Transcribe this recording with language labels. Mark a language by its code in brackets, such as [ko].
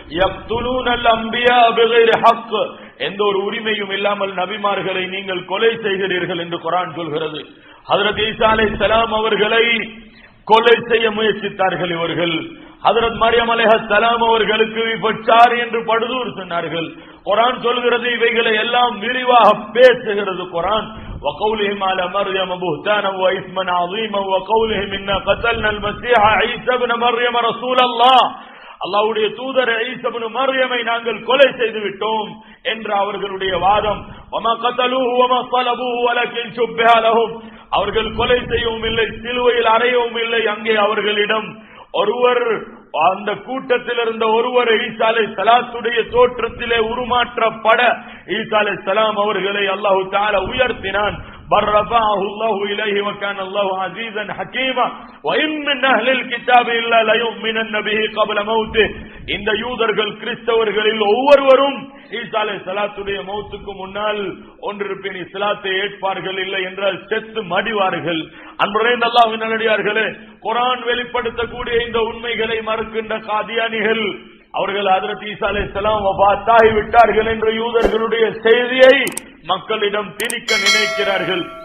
[ar] யக்துலூனல் அன்பியா பிகைரி ஹக். [ta] எந்த ஒரு உரிமையும் இல்லாமல் நபிமார்களை நீங்கள் கொலை செய்கிறீர்கள் என்று குர்ஆன் சொல்கிறது. ஹஜ்ரத் ஈசா அலைஹிஸ்ஸலாம் அவர்களை கொலை செய்ய முயற்சித்தார்கள் இவர்கள். ஹஜ்ரத் மரியம் அலைஹிஸ்ஸலாம் அவர்களுக்கு விபச்சார் என்று படுதூர் சொன்னார்கள். குர்ஆன் சொல்கிறது, இவைகளை எல்லாம் விரிவாக பேசுகிறது குர்ஆன். [ar] وقولهم على مريم بهتانا واثما عظيما وقولهم إنا قتلنا المسيح عيسى ابن مريم رسول الله. [ta] அல்லாஹ்வுடைய தூதர் ஈசா இப்னு மர்யமை நாங்கள் கொலை செய்து விட்டோம் என்ற அவர்களுடைய வாதம். [ar] வமா கதலூஹு வமா ஸலபூஹு வலக்கின் ஷுப்பிஹ லஹும். [ta] அவர்கள் கொலை செய்யவும் இல்லை, சிலுவையில் அறையவும் இல்லை. அங்கே அவர்களிடம் ஒருவர், அந்த கூட்டத்தில் இருந்த ஒருவர் ஈசா அலைஹிஸ்ஸலாத்துடைய தோற்றத்திலே உருமாற்றப்பட ஈசா அலைஹிஸ்ஸலாம் அவர்களை அல்லாஹ் தஆலா உயர்த்தினான். [ar] برفعه الله إليه وكان الله عزيزا حكيما وإن من أهل الكتاب إلا ليؤمنن به قبل موته. [ta] இந்த யூதர்கள் கிறிஸ்தவர்களில் ஒவ்வொருவரும் ஈசா அலைஹிஸ்ஸலாத்துடைய மௌத்துக்கு முன்னால் ஒன்றிருப்பின் இஸ்லாத்தை ஏற்பார்கள், இல்லை என்றால் செத்து மடிவார்கள். அன்புரைந்த அல்லாஹ்வின் நல்லடியார்களே, குர்ஆன் வெளிப்படுத்தக்கூடிய இந்த உண்மைகளை மறுக்கின்ற காதியானிகள் அவர்கள் ஹஜ்ரத் ஈசா அலைஹிஸ்ஸலாம் வஃபாத்தாகி விட்டார்கள் என்ற யூதர்களுடைய செய்தியை மக்களிடம் திணிக்க நினைக்கிறார்கள்.